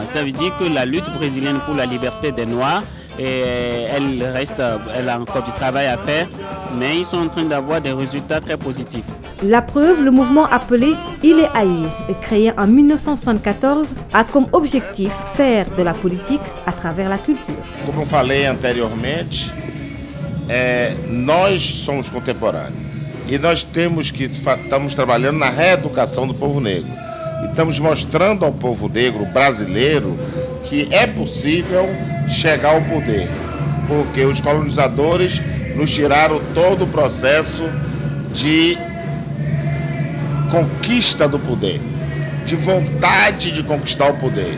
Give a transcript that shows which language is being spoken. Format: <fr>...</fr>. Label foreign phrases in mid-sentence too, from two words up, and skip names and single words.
<fr>Ça veut dire que la lutte brésilienne pour la liberté des Noirs, elle a encore du travail à faire, mais ils sont en train d'avoir des résultats très positifs. La preuve, le mouvement appelé Il est Haïr, créé en 1974, a comme objectif faire de la politique à travers la culture.</fr> <pt>Como eu falei anteriormente, nós somos contemporâneos e nós estamos trabalhando na reeducação do povo negro. E estamos mostrando ao povo negro brasileiro que é possível chegar ao poder, porque os colonizadores nos tiraram todo o processo de conquista do poder, de vontade de conquistar o poder.</pt>